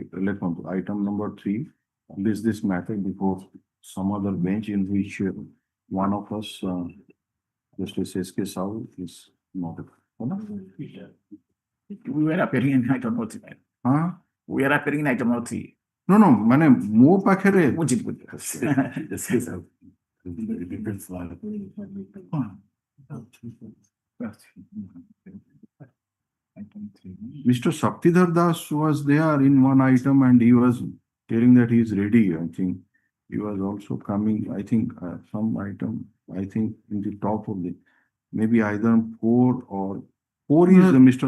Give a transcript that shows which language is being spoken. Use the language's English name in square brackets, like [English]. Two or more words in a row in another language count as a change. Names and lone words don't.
[English] Let's go to item number 3. This matter before some other bench in which one of us, Justice S.K. Sahu, is not. We were appearing in item number 3. Huh? We are appearing in item number 3. No, no, [Odia] ମାନେ ମୋ ପାଖରେ ବୁଝିଲି। [English] Mr. Shaktidhar Das was there in one item and he was telling that he is ready. I think he was also coming, I think some item, I think in the top of the, maybe either 4 or 4 is the Mr.